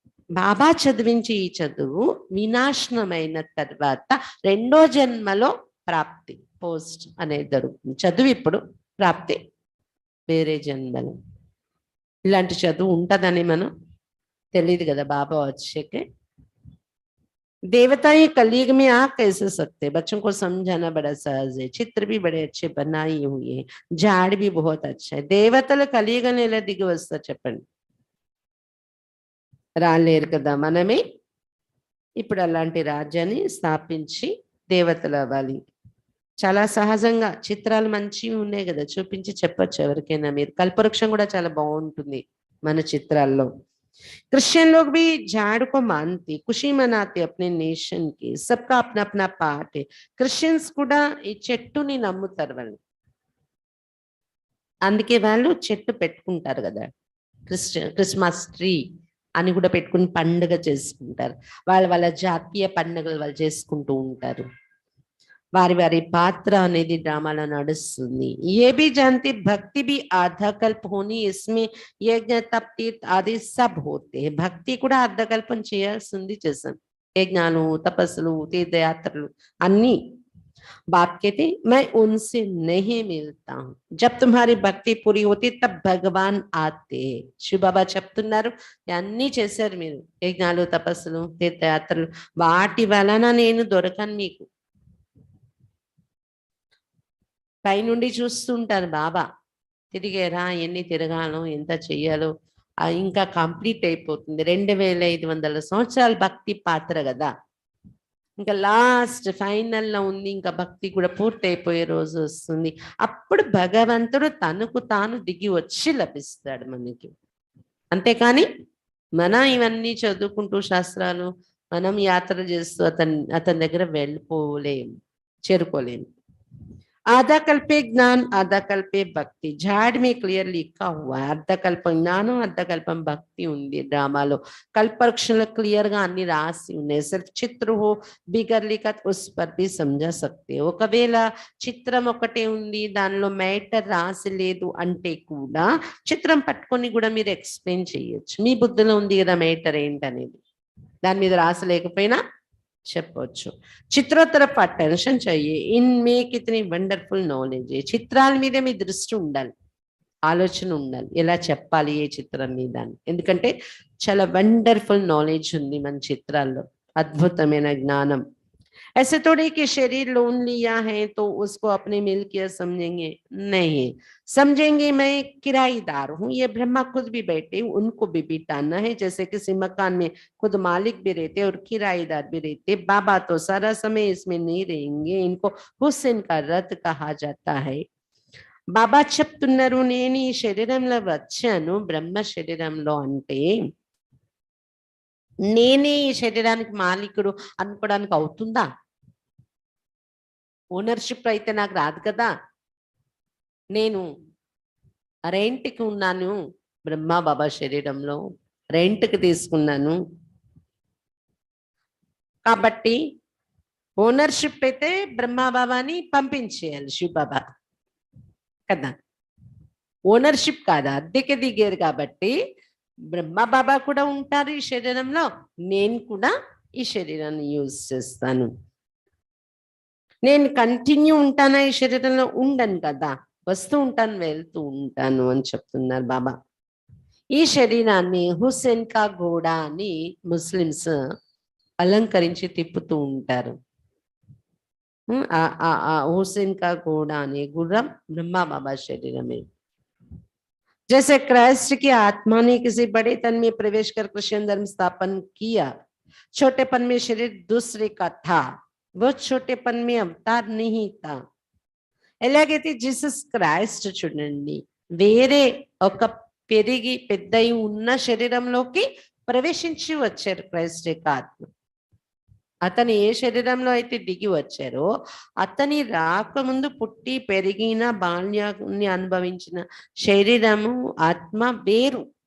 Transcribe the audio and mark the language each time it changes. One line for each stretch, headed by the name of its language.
Telugu: బాబా చదివించి ఈ చదువు వినాశనమైన తర్వాత రెండో జన్మలో ప్రాప్తి పోస్ట్ అనేది దొరుకుతుంది చదువు ఇప్పుడు ప్రాప్తి వేరే జన్మలో ఇలాంటి చదువు ఉంటుందని మనం తెలియదు కదా బాబా వచ్చాకే
Hindi: देवता ही कलयुग में आ कैसे सकते? बच्चों को समझाना बड़ा सहज है। चित्र भी बड़े अच्छे बनाई हुई है, झाड़ भी बहुत अच्छा है।
Telugu: దేవతలు కలియుగం ఎలా దిగి వస్తారు చెప్పండి? రాలేరు కదా. మనమే ఇప్పుడు అలాంటి రాజ్యాన్ని స్థాపించి దేవతలు అవ్వాలి. చాలా సహజంగా చిత్రాలు మంచివి ఉన్నాయి కదా, చూపించి చెప్పొచ్చు ఎవరికైనా. మీరు కల్పవృక్షం కూడా చాలా బాగుంటుంది మన చిత్రాల్లో.
Hindi: क्रिश्चियन लोग भी झाड़ को मानते, खुशी मनाते अपने नेशन की, सबका अपना अपना पार्ट है.
Telugu: క్రిస్టియన్స్ కూడా ఈ చెట్టుని నమ్ముతారు వాళ్ళు. అందుకే వాళ్ళు చెట్టు పెట్టుకుంటారు కదా. క్రిస్మస్ ట్రీ అని కూడా పెట్టుకుని పండుగ చేసుకుంటారు. వాళ్ళ జాతీయ పండుగలు వాళ్ళు చేసుకుంటూ ఉంటారు. వారి వారి పాత్ర అనేది డ్రామాలో నడుస్తుంది.
Hindi: ये भी जानती भक्ति भी आधा कल्प होनी, इसमें यज्ञ तप तीर्थ आदि सब होते हैं.
Telugu: భక్తి కూడా అర్ధకల్పం చేయాల్సింది చేశాం. యజ్ఞాలు, తపస్సులు, తీర్థయాత్రలు అన్ని.
Hindi: बाप कहते मैं उनसे नहीं मिलता हूँ, जब तुम्हारी भक्ति पूरी होती तब भगवान आते.
Telugu: శివ బాబా చెప్తున్నారు, అన్ని చేశారు మీరు, యజ్ఞాలు, తపస్సులు, తీర్థయాత్రలు, వాటి వలన నేను దొరకను మీకు. పైనుండి చూస్తుంటారు బాబా, తిరిగేరా, ఎన్ని తిరగాలో, ఎంత చెయ్యాలో, ఇంకా కంప్లీట్ అయిపోతుంది. 2500 సంవత్సరాల భక్తి పాత్ర కదా, ఇంకా లాస్ట్ ఫైనల్లో ఉంది. ఇంకా భక్తి కూడా పూర్తి అయిపోయే రోజు వస్తుంది. అప్పుడు భగవంతుడు తనకు తాను దిగి వచ్చి లభిస్తాడు మనకి. అంతేకాని మనం ఇవన్నీ చదువుకుంటూ శాస్త్రాలు మనం యాత్ర చేస్తూ అతని దగ్గర వెళ్ళిపోలేము, చేరుకోలేము.
Hindi: आधा कल्पे ज्ञान आधा कल्पे भक्ति. झाड़ में क्लियर लिखा हुआ है
Telugu: అర్ధకల్పం జ్ఞానం, అర్ధకల్పం భక్తి ఉంది డ్రామాలో. కల్పవృక్షంలో క్లియర్ గా అన్ని రాసి ఉన్నాయి.
Hindi: సిర్ఫ్ చిత్ర హో బిగర్ లిఖత్ ఉస్ పర్ భీ సమझा सकते.
Telugu: ఒకవేళ చిత్రం ఒకటే ఉంది, దానిలో మ్యాటర్ రాసి లేదు అంటే కూడా చిత్రం పట్టుకొని కూడా మీరు ఎక్స్ప్లెయిన్ చేయొచ్చు. మీ బుద్ధిలో ఉంది కదా మ్యాటర్ ఏంటనేది, దాని మీద రాసలేకపోయినా చెప్పొచ్చు.
Hindi: చిత్రం तरफ అటెన్షన్ चाहिए. इनमें कितनी వండర్ఫుల్ నాలెడ్జ్.
Telugu: చిత్రాల మీద మీ దృష్టి ఉండాలి, ఆలోచన ఉండాలి, ఎలా చెప్పాలి ఏ చిత్రం మీద అని. ఎందుకంటే చాలా వండర్ఫుల్ నాలెడ్జ్ ఉంది మన చిత్రాల్లో, అద్భుతమైన జ్ఞానం.
Hindi: ऐसे थोड़े कि शरीर लोन लिया है तो उसको अपने मिल्कियत समझेंगे, नहीं समझेंगे मैं किराएदार हूँ. ये ब्रह्मा खुद भी बैठे, उनको भी बिठाना है. जैसे किसी मकान में खुद मालिक भी रहते और किराएदार भी रहते. बाबा तो सारा समय इसमें नहीं रहेंगे. इनको हुसैन का रथ कहा जाता है.
Telugu: బాబా చెప్తున్నారు, నేను ఈ శరీరంలో వచ్చాను బ్రహ్మ శరీరంలో అంటే నేనే ఈ శరీరానికి మాలికుడు అనుకోవడానికి అవుతుందా? ఓనర్షిప్ అయితే నాకు రాదు కదా. నేను రెంట్కి ఉన్నాను, బ్రహ్మ బాబా శరీరంలో రెంట్కి తీసుకున్నాను కాబట్టి ఓనర్షిప్ అయితే బ్రహ్మ బాబాని పంపించేయాలి శివ బాబా కదా. ఓనర్షిప్ కాదా, అద్దెకి దిగారు కాబట్టి బ్రహ్మ బాబా కూడా ఉంటారు ఈ శరీరంలో, నేను కూడా ఈ శరీరాన్ని యూజ్ చేస్తాను. నేను కంటిన్యూ ఉంటానా ఈ శరీరంలో? ఉండను కదా, వస్తూ ఉంటాను వెళ్తూ ఉంటాను అని చెప్తున్నారు బాబా. ఈ శరీరాన్ని హుస్సేన్ కా ఘోడా అని ముస్లిమ్స్ అలంకరించి తిప్పుతూ ఉంటారు.
Hindi: हुसैन का घोड़ा ने गुर्रम ब्रह्मा बाबा शरीर में. जैसे क्राइस्ट की आत्मा ने किसी बड़े तन में प्रवेश कर कृष्ण धर्म स्थापन किया, छोटेपन में शरीर दूसरे का था, वो छोटेपन में अवतार नहीं था.
Telugu: ఎలాగైతే జీసస్ క్రైస్ట్ చూడండి, వేరే ఒక పెరిగి పెద్దయి ఉన్న శరీరంలోకి ప్రవేశించి వచ్చారు క్రైస్ట్ యొక్క ఆత్మ. అతను ఏ శరీరంలో అయితే దిగి వచ్చారో అతని రాకముందు పుట్టి పెరిగిన బాల్యాన్ని అనుభవించిన శరీరము ఆత్మ వేరు.